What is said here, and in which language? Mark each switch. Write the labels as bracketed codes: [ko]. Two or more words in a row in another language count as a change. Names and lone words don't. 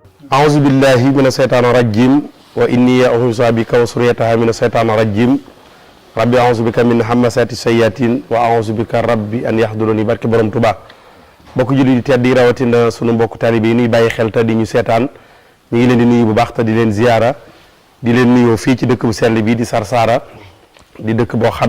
[ar] أعوذ بالله من الشيطان الرجيم وإني أعوذ بك وذريتها من الشيطان الرجيم رب أعوذ بك من همزات الشياطين وأعوذ بك رب أن يحضرون [wo] barke borom Tuubaa mbokk julli di tedd yi rawatina sunu mbokk taalibe yi nuy bàyyi xel te di ñu seetaan ñu ngi leen di nuyu bu baax te di leen ziyaara di leen nuyoo fii ci dëkk bu sell bii di Sarsara di dëkk boo xam